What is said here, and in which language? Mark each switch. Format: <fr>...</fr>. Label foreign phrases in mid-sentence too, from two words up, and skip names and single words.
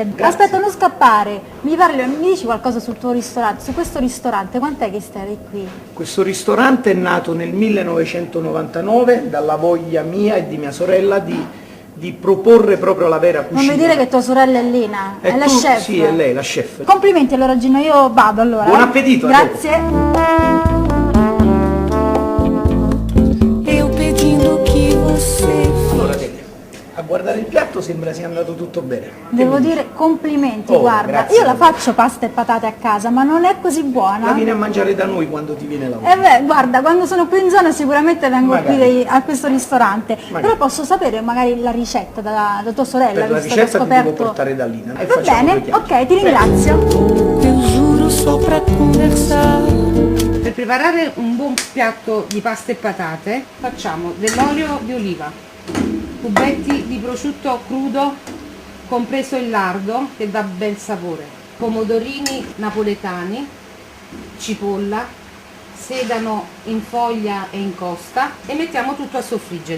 <it>Aspetta, non scappare, mi dici qualcosa sul tuo ristorante, su questo ristorante, quant'è che stai qui? Questo ristorante è nato nel 1999 dalla voglia mia e di mia sorella di proporre proprio la vera cucina. Non mi dire che tua sorella è Lina, è la chef. Sì, è lei, la chef. Complimenti allora Gino, io vado allora. Buon appetito, a Grazie.</it> <pt>Eu pedindo que você</pt> <it>Allora, Tele, a guardare il piatto sembra sia andato tutto bene. Devo dire complimenti, Oh, guarda, grazie. io la faccio pasta e patate a casa, ma non è così La buona. vieni a mangiare da noi quando ti viene la voglia. Beh, guarda, quando sono qui in zona sicuramente vengo Magari. qui a questo ristorante. Magari. Però posso sapere magari la ricetta da tua sorella, Per la visto che ho ricetta ti devo scoperto. portare da Lina. E Va facciamo bene, due chiacchiere. ok, ti ringrazio.</it> <pt>eu juro só pra conversar.</pt> <it>Per preparare un buon piatto di pasta e patate facciamo dell'olio di oliva, cubetti di prosciutto crudo compreso il lardo che dà bel sapore, pomodorini napoletani, cipolla, sedano in foglia e in costa e mettiamo tutto a soffriggere.</it>